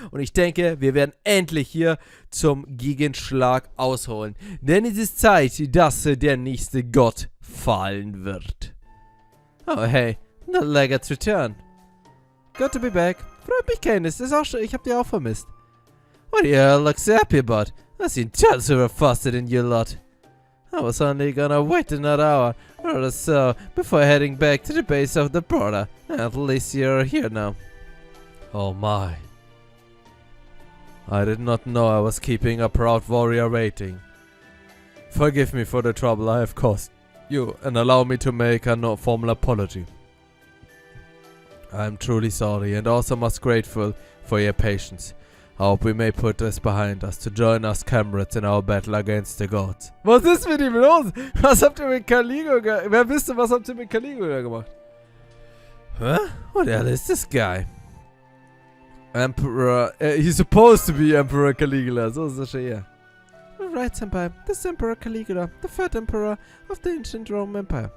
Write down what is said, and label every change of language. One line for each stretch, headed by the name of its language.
German: Und ich denke, wir werden endlich hier zum Gegenschlag ausholen. Denn es ist Zeit, dass der nächste Gott fallen wird.
English: Oh hey, the Leggett's return. Good to be back.
German: Freut mich,
English: Candice.
German: Das ist auch schon, ich hab dich auch vermisst.
English: What do you look so happy about? I seen tons who were faster than you lot. I was only gonna wait another hour or so before heading back to the base of the border. At least you're here now. Oh my. I did not know I was keeping a proud warrior waiting. Forgive me for the trouble I have caused you and allow me to make a no formal apology. I'm truly sorry and also most grateful for your patience. I hope we may put this behind us to join us comrades in our battle against the gods.
German: Was ist mit ihm los? Was habt ihr mit Caligula Wer wisst ihr, was habt ihr mit Caligula gemacht? Huh?
English: What the hell is this guy? Emperor... he's supposed to be Emperor Caligula.
German: So ist das schon eher.
English: Right, Senpai. This is Emperor Caligula, the third Emperor of the ancient Roman Empire.